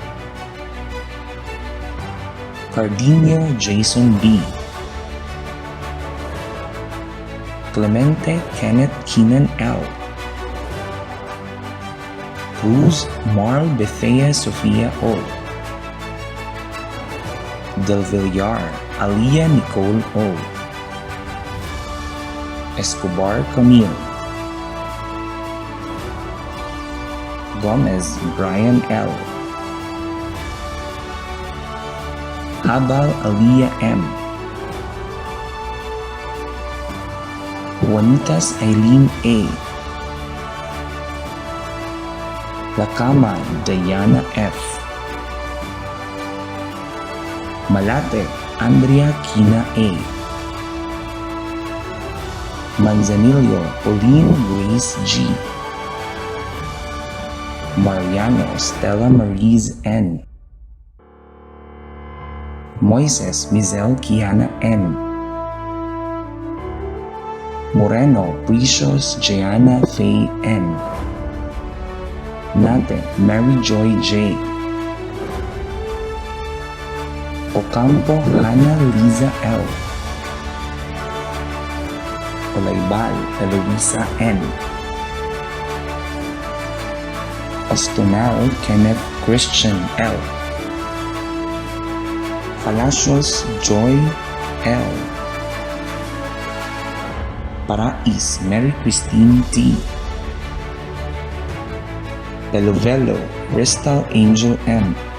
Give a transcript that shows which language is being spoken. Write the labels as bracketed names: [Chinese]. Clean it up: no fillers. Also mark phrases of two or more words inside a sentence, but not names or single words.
[Filipino] Cardinio Jason B. Clemente Kenneth Keenan L. Cruz Marl Bethea Sofia O. Del Villar Aliyah Nicole O. Escobar Camille. Gomez Brian L. Habal Aliyah M. Juanitas Eileen A. Lacama Diana F. Malate Andrea Kina A. Manzanillo Pauline Grace G. Mariano Stella Maries N. Moises Mizel Kiana N. Moreno Precious Jeana Faye N. Nate Mary Joy J. Ocampo Hannah Liza L. Olaybal Eloisa N. Ostonal Kenneth Christian L. Palacios Joy L. Parais Mary Christine T. Belovelo Crystal Angel M.